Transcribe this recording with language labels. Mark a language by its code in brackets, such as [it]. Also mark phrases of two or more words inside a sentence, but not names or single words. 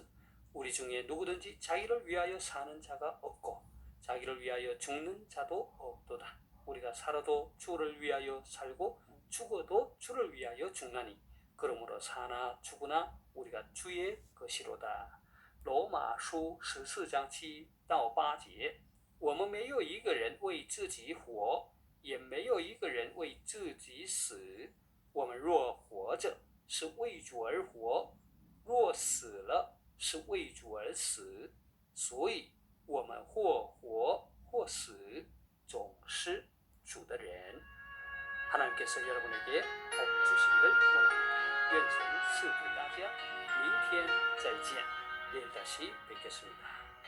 [ko] 우리 중에 누구든지 자기를 위하여 사는 자가 없고 자기를 위하여 죽는 자도 없도다. 우리가 살아도 주를 위하여 살고 죽어도 주를 위하여 죽나니 그러므로 사나 죽으나 우리가 주의 것이로다. [zh] 罗马书14章7到8节，我们没有一个人为自己活，也没有一个人为自己死。我们若活着，是为主而活；若死了，是为主而死。所以，我们或活或死，总是主的人。 [ko] 하나님께서 여러분에게 복 주시기를 원합니다. [zh] 愿神赐福大家，明天再见， [ko] 내일 다시 뵙겠습니다.